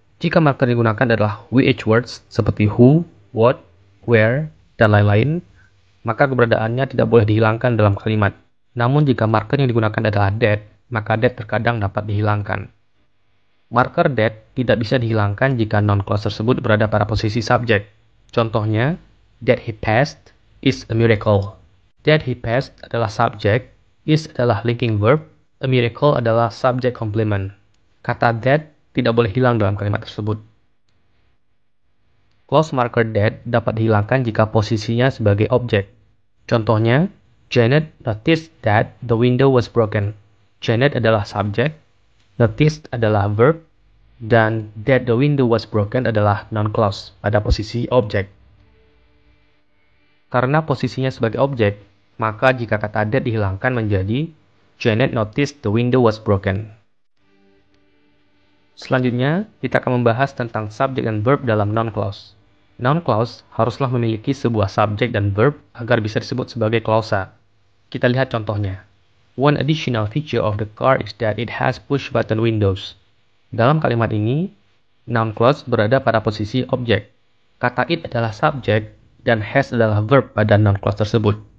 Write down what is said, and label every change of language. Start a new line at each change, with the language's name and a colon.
Indonesian: Jika marker digunakan adalah WH words seperti who, what, where, dan lain-lain, maka keberadaannya tidak boleh dihilangkan dalam kalimat. Namun jika marker yang digunakan adalah that, maka that terkadang dapat dihilangkan. Marker that tidak bisa dihilangkan jika noun clause tersebut berada pada posisi subjek. Contohnya,
English: that he passed is a miracle. That he passed
Indonesian: adalah subjek, is adalah linking verb, a miracle adalah subject complement. Kata that tidak boleh hilang dalam kalimat tersebut. Clause marker that dapat dihilangkan jika posisinya sebagai objek. Contohnya,
English: Janet noticed that the window was broken.
Indonesian: Janet adalah subjek, noticed adalah verb, dan
English: that the window was broken
Indonesian: adalah noun clause pada posisi objek. Karena posisinya sebagai objek, maka jika kata that dihilangkan menjadi
English: Janet noticed the window was broken.
Indonesian: Selanjutnya, kita akan membahas tentang subjek dan verb dalam noun clause. Noun clause haruslah memiliki sebuah subjek dan verb agar bisa disebut sebagai klausa. Kita lihat contohnya.
English: One additional feature of the car is that it has push-button windows.
Indonesian: Dalam kalimat ini, noun clause berada pada posisi objek. Kata it adalah subjek dan has adalah verb pada noun clause tersebut.